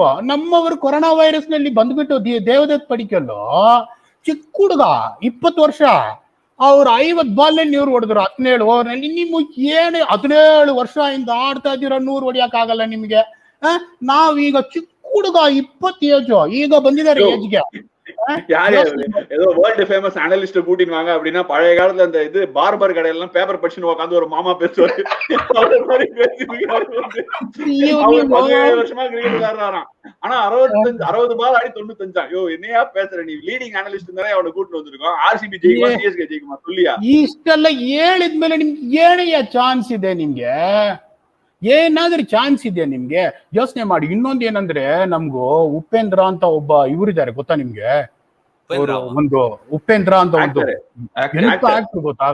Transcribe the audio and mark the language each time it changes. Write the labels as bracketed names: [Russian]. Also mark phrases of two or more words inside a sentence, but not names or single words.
[Kannada] ನಮ್ಮವರು ಕೊರೋನಾ ವೈರಸ್ ನಲ್ಲಿ ಬಂದ್ಬಿಟ್ಟು ದೇವದತ್ ಪಡಿಕಲ್ ಚಿಕ್ಕ ಹುಡುಗ 20 ವರ್ಷ, ಅವ್ರು 50 ಬಾಲ್ ನಲ್ಲಿ ಇವ್ರು ಹೊಡೆದ್ರು 17 ಓವರ್ ನಲ್ಲಿ. ನೀವು ಏನು 17 ವರ್ಷ ಇಂದ ಆಡ್ತಾ ಇದ್ದೀರ, 100 ಹೊಡಿಯಕ್ ಆಗಲ್ಲ ನಿಮ್ಗೆ. ನಾವೀಗ ಚಿಕ್ಕ ಹುಡುಗ 20 ಏಜ್, ಈಗ ಬಂದಿದ್ದಾರೆ ಏಜ್ಗೆ. [Tamil] யாரு ஏதோ [English] world famous analyst [Tamil] கூட்டிடுவாங்க அப்படின்னா பழைய காலத்துல அந்த இது பார்பர் கடையெல்லாம் பேப்பர் படிச்சுன்னு உட்காந்து ஒரு மாமா பேசுவாரு. அவர் மாதிரி பேசிருக்காரு. அவர் 17 வருஷமா கிரிக்கெட் விளையாடுறாராம். ஆனா 60 பால் ஆடி 95. ஐயோ என்னையா பேசுற நீ? [English] leading analyst [Tamil] தானே அவனை கூட்டு வந்திருக்கோம். ஆர்சிபி ஜெயிக்குமா சிஎஸ்கே ஜெயிக்குமா சொல்லியா? [Kannada] ಇಷ್ಟೆಲ್ಲ ಹೇಳಿದ್ಮೇಲೆ ನಿಮ್ಗೆ ಏನಯ್ಯ ಚಾನ್ಸ್ ಇದೆ ನಿಮ್ಗೆ? ಏನಾದ್ರೂ ಚಾನ್ಸ್ ಇದೆ ನಿಮ್ಗೆ? ಯೋಚನೆ ಮಾಡಿ. ಇನ್ನೊಂದು ಏನಂದ್ರೆ ನಮ್ಗೂ ಉಪೇಂದ್ರ ಅಂತ ಒಬ್ಬ ಇವರಿದ್ದಾರೆ ಗೊತ್ತಾ ನಿಮ್ಗೆ? ಒಂದು ಉಪೇಂದ್ರ ಅಂತ ಒಂದು ಎಂತ ಆಕ್ಟರ್ ಗೊತ್ತಾ?